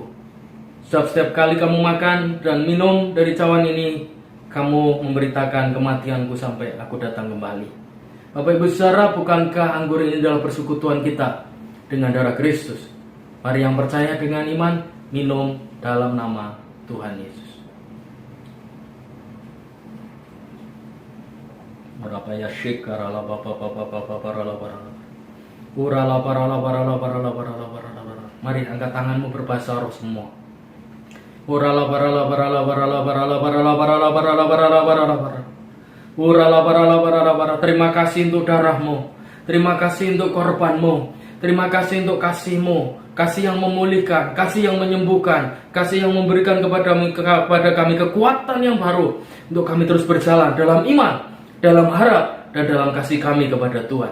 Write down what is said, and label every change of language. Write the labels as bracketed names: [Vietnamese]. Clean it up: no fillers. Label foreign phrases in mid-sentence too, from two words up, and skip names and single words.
[Indonesian] Sebab setiap kali kamu makan dan minum dari cawan ini, kamu memberitakan kematianku sampai aku datang kembali. Bapak Ibu Saudara, bukankah anggur ini adalah persekutuan kita dengan darah Kristus? Mari yang percaya dengan iman, minum dalam nama Tuhan Yesus. Merapaya syekara la bapa bapa bapa para la para. Urala para la para la para la para la para la. Mari angkat tanganmu berbahasa roh semua. Urala barala barala barala barala barala barala barala barala barala barala. Urala barala barala barala. Terima kasih untuk darahmu. Terima kasih untuk korbanmu. Terima kasih untuk kasihmu. Kasih yang memulihkan, kasih yang menyembuhkan, kasih yang memberikan kepada kami kekuatan yang baru untuk kami terus berjalan dalam iman, dalam harap, dan dalam kasih kami kepada Tuhan.